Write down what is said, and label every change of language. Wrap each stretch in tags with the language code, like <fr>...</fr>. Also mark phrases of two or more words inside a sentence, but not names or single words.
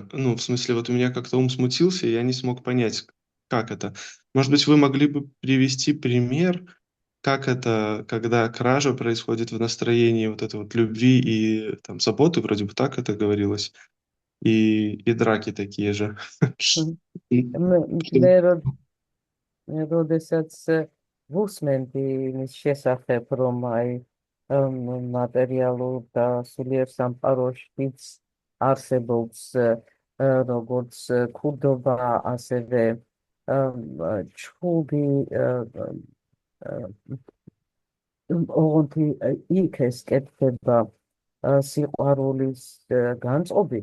<ru>Ну, в смысле, вот у меня как-то ум смутился, и я не смог понять, как это. Может быть, вы могли бы привести пример, как это, когда кража происходит в настроении вот этой вот любви и там заботы, вроде бы так это говорилось, и драки такие же.</ru> <ka>როდესაც ვუსმენდი მის შესახებ, რომ აი მატერიალურ და სულიერ სამყაროშიც არსებობს როგორც ქურდობა, ასევე ჩხუბი, ოღონდ იქ ესკეთება სიყვარულის განწყობი.</ka>